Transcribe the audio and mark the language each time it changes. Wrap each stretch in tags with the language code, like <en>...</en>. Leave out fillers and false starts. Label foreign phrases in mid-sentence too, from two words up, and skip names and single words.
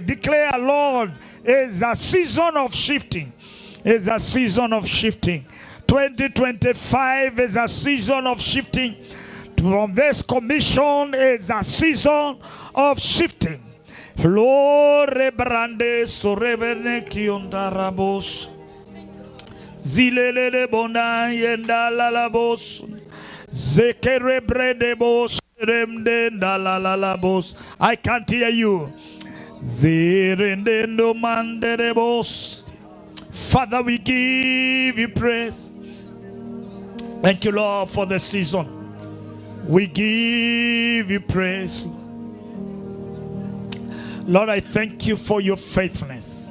<en>Declare, Lord, it's a season of shifting. It's a season of shifting. 2025 is a season of shifting. From this commission is a season of shifting. Lord, rebrande sorevene kiondarabos. Zilele bona yenda lalabos. Zekere bredebos remde ndalalabos. I can't hear you. Zirendendo manderebos. Father, we give you praise. Thank you, Lord, for the season. We give you praise. Lord, I thank you for your faithfulness.</en>